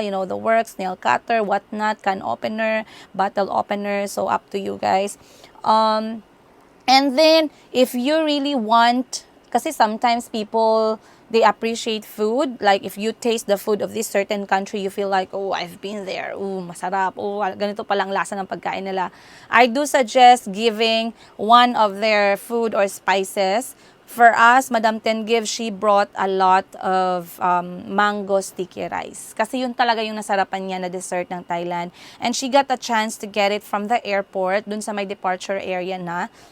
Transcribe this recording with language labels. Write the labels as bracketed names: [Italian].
[English] You know, the works, nail cutter, whatnot, can opener, bottle opener. So, up to you guys. And then, if you really want, [Filipino] kasi [English] sometimes people, they appreciate food. Like, if you taste the food of this certain country, you feel like, oh, I've been there. [Filipino] Oh, masarap. Oh, ganito palang lasa ng pagkain nila. [English] I do suggest giving one of their food or spices. For us, Madam Tengiv, she brought a lot of mango sticky rice. [Filipino] Kasi yun talaga yung nasarapan niya na dessert ng Thailand. [English] And she got a chance to get it from the airport, dun sa may departure area [Filipino] na.